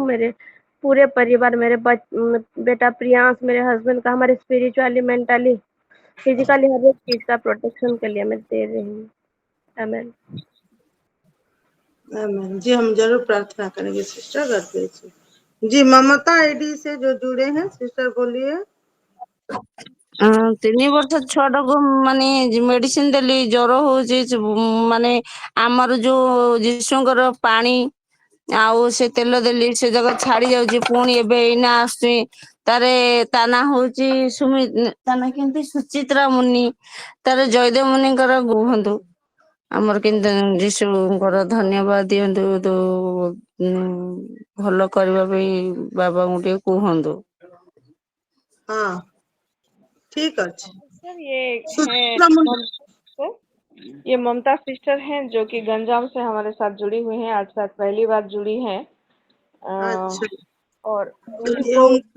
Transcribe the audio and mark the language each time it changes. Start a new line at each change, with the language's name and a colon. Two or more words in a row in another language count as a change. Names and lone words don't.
Hindi: मेरे पूरे परिवार, मेरे बेटा प्रियांश, मेरे हस्बैंड का, हमारे
English: spiritually, mentally, physically
Hindi: हर एक चीज का प्रोटेक्शन के लिए मैं दे रही हूँ। आमीन। आमीन। जी हम जरूर प्रार्थना करेंगे सिस्टर,
English: God bless you.
Hindi: जी ममता आईडी से जो जुड़े हैं सिस्टर बोलिए।
Odia: 3 ବର୍ଷ ଛୁଆଟାକୁ ମାନେ ମେଡିସିନ ଦେଲି, ଜ୍ୱର ହଉଛି, ମାନେ ଆମର ଯୋଉ ଯୀଶୁଙ୍କର ପାଣି ଆଉ ସେ ତେଲ ଦେଲି ସେ ଜାଗା ଛାଡି ଯାଉଛି ପୁଣି ଏବେ ଏଇନା ଆସୁଛି ତାରେ ତା ନା ହଉଛି ତା ନା କେମିତି ସୁଚିତ୍ରା ମୁନି ତାର ଜୟଦେବ ମୁନିଙ୍କର କୁହନ୍ତୁ ଆମର କିନ୍ତୁ ଯୀଶୁଙ୍କର ଧନ୍ୟବାଦ ଦିଅନ୍ତୁ ଭଲ କରିବା ପାଇଁ ବାବାଙ୍କୁ ଟିକେ କୁହନ୍ତୁ।
Hindi: हाँ ठीक अच्छे सर ये है सुचित्रा मुंडा। सर, ये ममता सिस्टर हैं जो कि गंजाम से हमारे साथ जुड़ी हुई हैं, आज साथ पहली बार जुड़ी हैं। अच्छा और चलिए उनको उनको